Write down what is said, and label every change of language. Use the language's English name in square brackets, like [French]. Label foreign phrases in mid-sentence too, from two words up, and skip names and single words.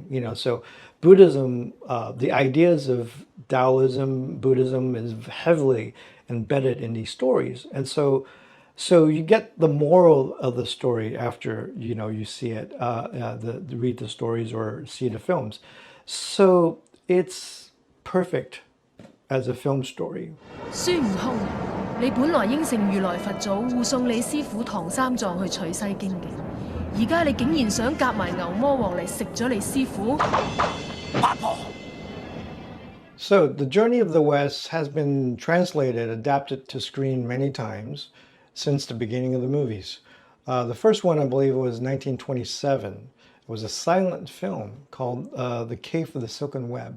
[English] You know, so Buddhism, the ideas of Taoism, Buddhism is heavily embedded in these stories. And so you get the moral of the story after, you know, you see it, read the stories or see the films. So it's perfect as a film story. [Cantonese] 孫悟空，你本來應承如來佛祖護送你師傅唐三藏去取西經嘅，而家你竟然想夾埋牛魔王嚟食咗你師傅？八婆！ [English] So the Journey of the West has been translated, adapted to screen many times since the beginning of the movies. The first one, I believe, was 1927. It was a silent film called The Cave of the Silken Web.